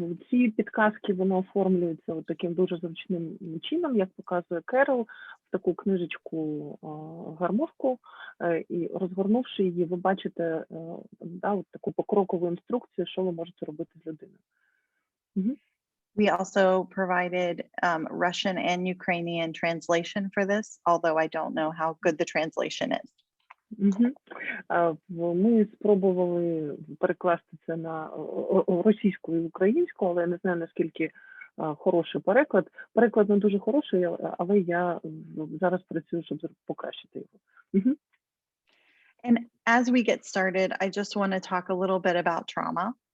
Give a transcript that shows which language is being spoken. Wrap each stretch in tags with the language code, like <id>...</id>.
<uk>Ці підказки, вони оформлюються от таким дуже зручним чином, як показує Керол, в таку книжечку гармошку, і розгорнувши її, ви бачите от таку покрокову інструкцію, що ви можете робити з людиною.</uk> <en>We also provided Russian and Ukrainian translation for this, although I don't know how good the translation is.</en> <uk>Ми спробували перекласти це на російську і українську, але я не знаю, наскільки хороший переклад. Переклад не дуже хороший, але я зараз працюю, щоб покращити його.</uk> <en>And as we get started, I just want to talk a little bit about trauma.</en>